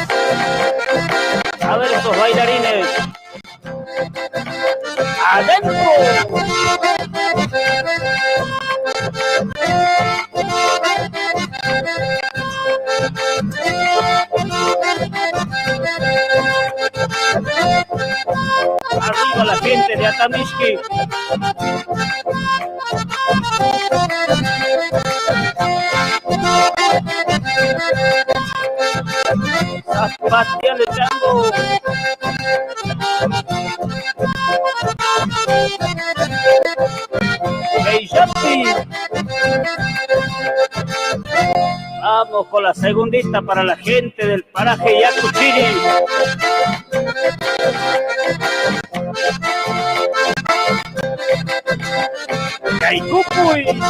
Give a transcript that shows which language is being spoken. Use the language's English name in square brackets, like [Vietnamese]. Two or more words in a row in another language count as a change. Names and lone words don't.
[Spanish] A ver esos bailarines. ¡Adentro! Arriba la gente de Atamishki. Zapateale, chango. Hey, Yapi. Vamos con la segundista para la gente del paraje Yacuchiri. [Quechua] Yaicupuy.